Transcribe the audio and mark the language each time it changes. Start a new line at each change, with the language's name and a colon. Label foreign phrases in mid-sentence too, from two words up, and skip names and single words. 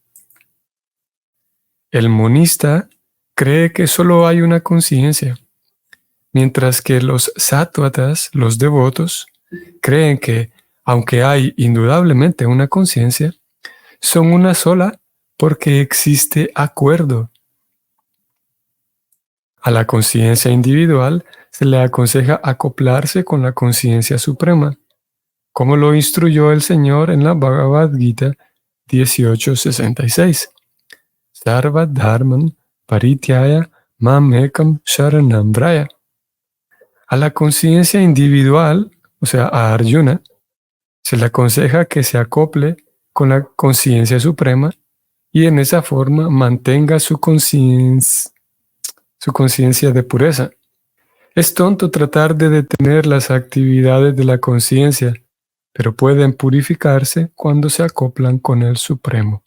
Spanish: El monista cree que solo hay una conciencia, mientras que los sattvatas, los devotos, creen que, aunque hay indudablemente una conciencia, son una sola porque existe acuerdo. A la conciencia individual se le aconseja acoplarse con la conciencia suprema, como lo instruyó el Señor en la Bhagavad Gita 18.66.
Sanskrit: Sarva dharman parityaya mam ekam sharanam vraya.
Spanish: A la conciencia individual, o sea, a Arjuna, se le aconseja que se acople con la conciencia suprema y en esa forma mantenga su conciencia de pureza. Es tonto tratar de detener las actividades de la conciencia, pero pueden purificarse cuando se acoplan con el Supremo.